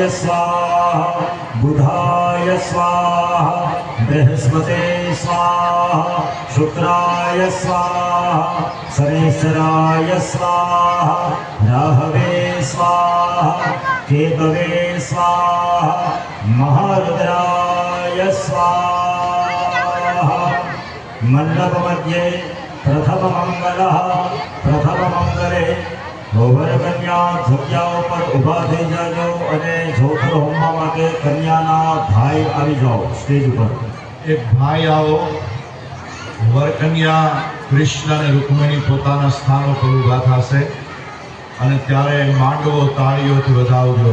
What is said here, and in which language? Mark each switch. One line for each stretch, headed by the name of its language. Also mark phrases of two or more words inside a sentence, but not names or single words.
Sanskrit: स्वाहा बुधाय स्वाहा बृहस्पते स्वाहा शुक्राय स्वाहा शनेश्वराय स्वाहा राहवे स्वाहा केतवे स्वाहा महारुद्राय स्वाहा मंडप मध्ये प्रथम
Gujarati: मंगले વર કન્યા જગ્યાઓ પર ઊભા થઈ જાજો અને જોતર હોમવા માટે કન્યાના ભાઈ આવી જાઓ સ્ટેજ ઉપર. એક ભાઈ આવો. વર કન્યા કૃષ્ણ અને રૂકમિણી પોતાના સ્થાનો પર ઊભા થશે અને ત્યારે માંડવો તાળીઓથી વધાવજો.